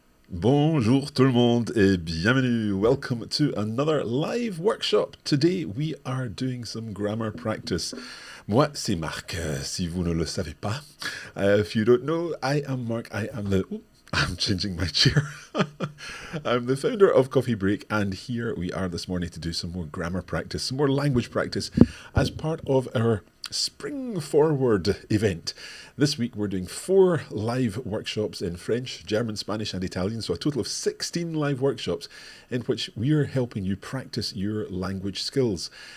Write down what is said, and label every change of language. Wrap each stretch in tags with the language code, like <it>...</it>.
<fr>Bonjour tout le monde et bienvenue.</fr> <en>Welcome to another live workshop. Today we are doing some grammar practice.</en> <fr>Moi, c'est Mark, si vous ne le savez pas.</fr> <en>If you don't know, I am Mark. I'm changing my chair. I'm the founder of Coffee Break, and here we are this morning to do some more grammar practice, some more language practice as part of our Spring Forward event. This week we're doing 4 live workshops in French, German, Spanish and Italian, so a total of 16 live workshops in which we're helping you practice your language skills.</en>